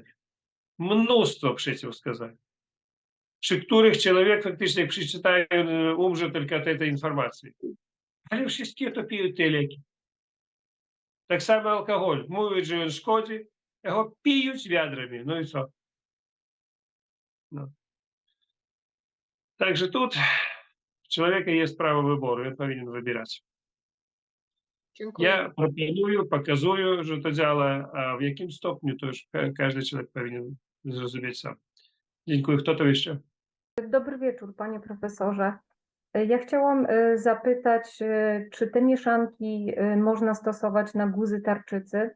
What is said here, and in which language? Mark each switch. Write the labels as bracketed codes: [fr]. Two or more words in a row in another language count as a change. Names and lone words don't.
[pl] Mnóstwo przeciwwskazań, przy których człowiek faktycznie jak przeczyta, umrze tylko od tej informacji. Ale wszystkie to piją te leki. Tak samo alkohol. Mówią, że on szkodzi, його piją wiadrami. No i co? No. Także [ru] тут у человека есть право выбора, он повинен выбирать. [pl] Dziękuję. [uk] Я пропоную, показую, [pl] że to działa, a w jakim stopniu to już każdy człowiek powinien zrozumieć sam. Dziękuję. Kto to jeszcze? Dobry wieczór, panie profesorze. Ja chciałam zapytać, czy te mieszanki można stosować na guzy tarczycy?